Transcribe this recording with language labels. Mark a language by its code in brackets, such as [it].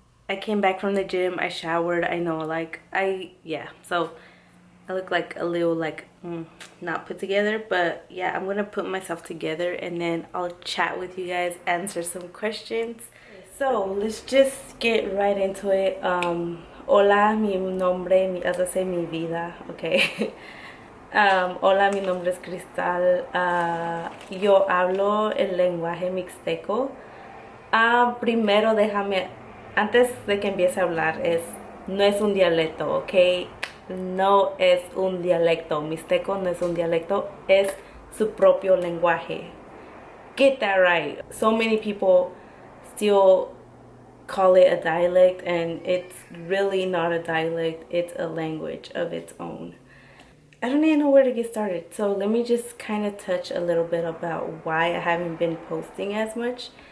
[en] I came back from the gym, I showered. I know, like, yeah, so I look like a little, like, not put together, but yeah, I'm gonna put myself together, and then I'll chat with you guys, answer some questions. So let's just get right into it. [es] Hola, mi nombre, [en] as I say, [es] mi vida, okay. Hola, mi nombre es Cristal. Yo hablo el lenguaje mixteco. Primero déjame, antes de que empiece a hablar, no es un dialecto, ok. No es un dialecto. Mixteco no es un dialecto, es su propio lenguaje. [en] Get that right. So many people still call it a dialect, and it's really not a dialect. It's a language of its own. I don't even know where to get started, so let me just kind of touch a little bit about why I haven't been posting as much.